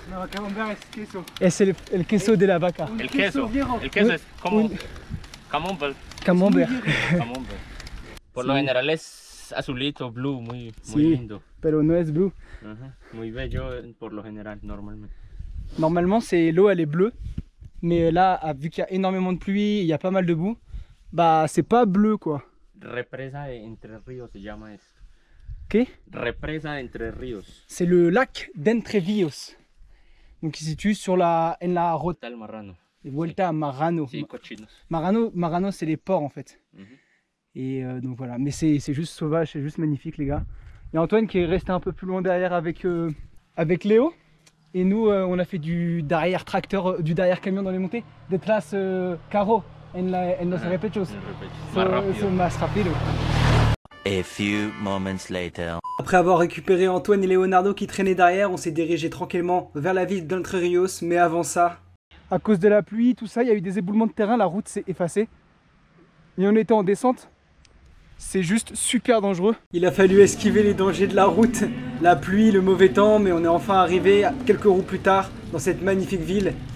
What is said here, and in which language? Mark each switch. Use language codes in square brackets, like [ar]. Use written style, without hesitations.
[es] No, camembert es queso. Es el queso de la vaca. El queso. viejo. El queso es como. Camembert. Camembert. Camembert. Por lo Sí. general es azulito, blue, muy Sí. lindo. Pero no es blue. Ajá, muy bello por lo general, normalmente. [fr] Normalement, l'eau elle est bleue, mais là, vu qu'il y a énormément de pluie, il y a pas mal de boue, bah c'est pas bleu quoi. [es] Represa de Entre Ríos se llama esto. Ok. Represa de Entre Ríos. [fr] C'est le lac d'Entre Rios. Donc il se situe sur en la route [es] Está el marrano. de Vuelta a Marrano. Sí, cochinos. [fr] Marrano c'est les ports en fait. Mhm. Et donc voilà, mais c'est juste sauvage, c'est juste magnifique les gars. Il y a Antoine qui est resté un peu plus loin derrière avec Léo. Et nous on a fait du derrière tracteur, du derrière camion dans les montées. [es] Detrás carro en los repechos. Más rápido. [fr] C'est [es] más rápido. [en] A few moments later. [fr] Après avoir récupéré Antoine et Leonardo qui traînaient derrière, on s'est dirigé tranquillement vers la ville d'Entre Rios. Mais avant ça, à cause de la pluie, tout ça, il y a eu des éboulements de terrain, la route s'est effacée. Et on était en descente. C'est juste super dangereux. Il a fallu esquiver les dangers de la route, la pluie, le mauvais temps, mais on est enfin arrivé quelques roues plus tard dans cette magnifique ville.